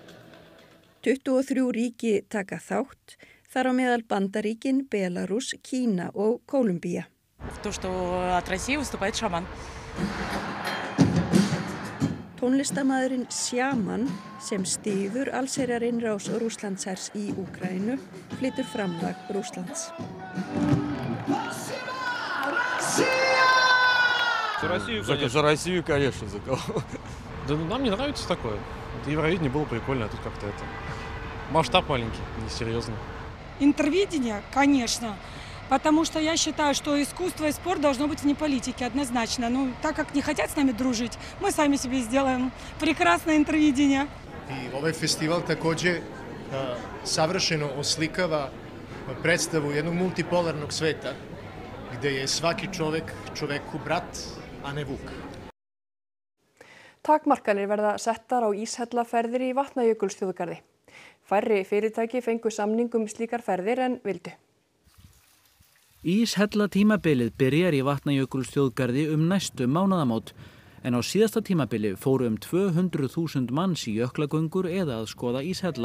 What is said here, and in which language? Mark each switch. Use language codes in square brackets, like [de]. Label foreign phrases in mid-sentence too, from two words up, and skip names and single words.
[is] 23 ríki taka þátt, þar á meðal Bandaríkin, Belarus, Kína og Kólumbía. Tónlistarmaðurinn Shaman, sem styður allsherjarinnrás Rússlandshers í Úkraínu, flytur framlag Rússlands. [ru] За Россию, конечно, за кого. Да нам не нравится такое. Евровидение было прикольно, а тут как-то это... Масштаб маленький, несерьезный. Интервидение, конечно, потому что я считаю, что искусство и спорт должно быть вне политики, однозначно. Ну, так как не хотят с нами дружить, мы сами себе сделаем прекрасное интервидение. [hr] И ovaj festival također savršeno oslikava predstavu jednog multipolarnog sveta, gdje je svaki čovjek čovjeku brat, a ne vuk. [is] Takmarkanir verða settar á íshellaferðir í Vatnajökulsþjóðgarði. Færri fyrirtæki fengu samning slíkar ferðir en vildu. Íshella-tímabilið byrjar í Vatnajökulsþjóðgarði næstu mánaðamót, en á síðasta tímabili fóru 200.000 manns í jöklagöngur eða að skoða íshella.